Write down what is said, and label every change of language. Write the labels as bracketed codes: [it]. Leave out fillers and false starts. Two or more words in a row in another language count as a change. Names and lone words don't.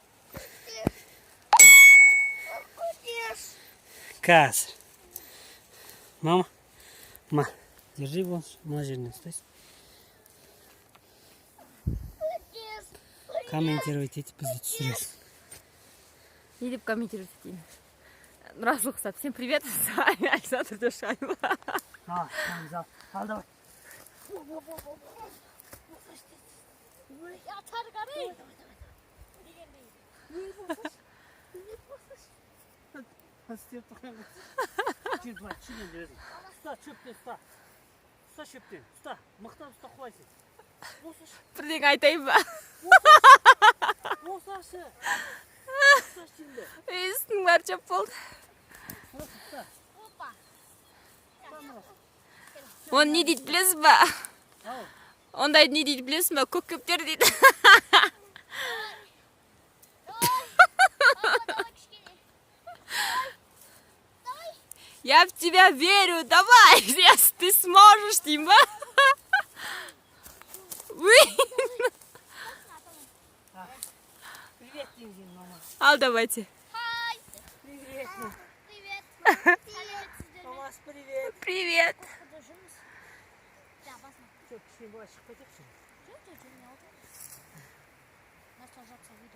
[kk] Қазір. [ru] Мама, держи вон, [kk] мына жерінен ұстайсың. Комментировать етіп бізді түсіресің. Не деп комментировать етейін? Нұрасыл Құсап, [ru] всем привет, с вами Александр Душаева. [kk] Ал давай. Ұста, шөптен ұста. Ұста шөптен, ұста. Мықтап ұста құлайсың. Бірдеңе айтайын ба? Осашы. Үстің бар жап болды. Оны не дейді білесіз ба? Ондайды не дейді білесіз ба? Көк-көптер дейді. [ru] Я в тебя верю, давай, если ты сможешь, Тима. Привет, Тинзин, мама. [kk] Ал, давайте. [ru] Привет. Привет. Мамас, привет. Привет. Что, [kk] кішкене былай шығып кетейікші? [ru] Наслаждаться видом.